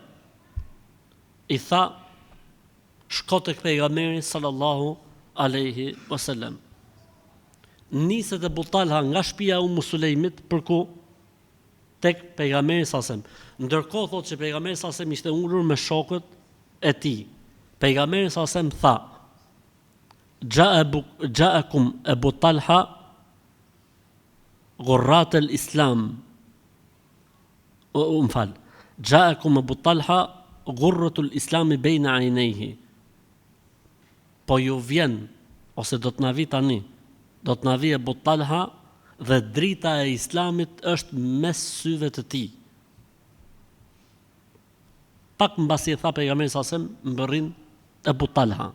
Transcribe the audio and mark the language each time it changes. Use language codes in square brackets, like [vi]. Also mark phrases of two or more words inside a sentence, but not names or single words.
[sq] I tha, shko tek pejgamberi [ar] صلى الله عليه وسلم. [sq] Niset Ebu Talha nga shtëpia e Ummu Sulejmit për ku? Tek pejgamberi [ar] صلى الله عليه وسلم. [sq] Ndërkohë thotë që pejgamberi [ar] صلى الله عليه وسلم [sq] ishte ulur me shokët e tij. Pejgamberi [ar] صلى الله عليه وسلم [sq] tha, [ar] جاءكم أبو طلحة غرة الإسلام. جاءكم أبو طلحة غرة الإسلام بين عينيه. [sq] Po ju vjen, ose do të na vi tani, do të na vi Ebu Talha dhe drita e Islamit është mes syve të tij. Pak mbasi e tha pejgamberi [ar] صلى الله عليه وسلم, [sq] mbërrin Ebu Talha.